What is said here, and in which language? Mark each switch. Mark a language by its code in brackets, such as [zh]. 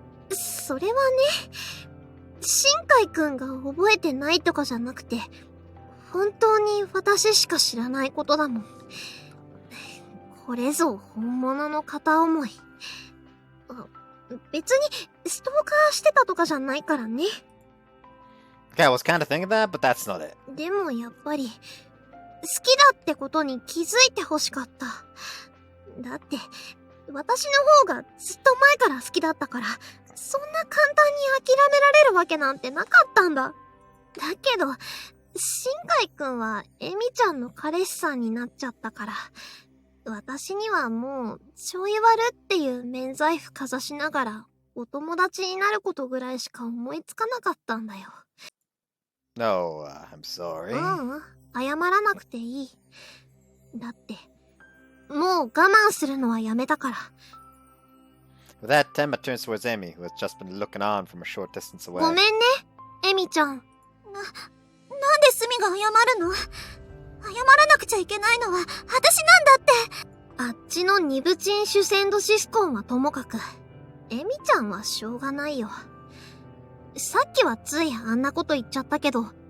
[ja] それはね、新海くんが覚えてないとかじゃなくて、本当に私しか知らないことだもん。これぞ本物の片思い。別にストーカーしてたとかじゃないからね。 [en] Okay, I was kind of thinking that, but that's not it. [ja] でもやっぱり、好きだってことに気づいてほしかった。だって、私の方がずっと前から好きだったから、そんな簡単に諦められるわけなんてなかったんだ。だけど、新海くんはエミちゃんの彼氏さんになっちゃったから、私にはもう、ちょい悪っていう免罪符かざしながら、お友達になることぐらいしか思いつかなかったんだよ。 [en] No, I'm sorry. [ja] 謝らなくていい。だって、もう我慢するのはやめたから。 [en] With that, Temma turns towards Amy, who has just been looking on from a short distance away. [ja] ごめんね、エミちゃん。なんでスミが謝るの？謝らなくちゃいけないのは私なんだって。あっちのニブチンシュセンドシスコンはともかく、エミちゃんはしょうがないよ。さっきはついあんなこと言っちゃったけど。